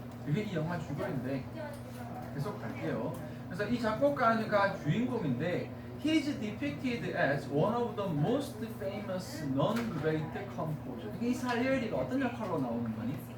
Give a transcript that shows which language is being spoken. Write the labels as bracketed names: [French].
[Korean] 이게 이 영화 주거인데 계속 갈게요. 그래서 이 작곡가가 주인공인데 [English] He's depicted as one of the most famous non-great composers. [Korean] 이 살리에리가 어떤 역할로 나오는 거니?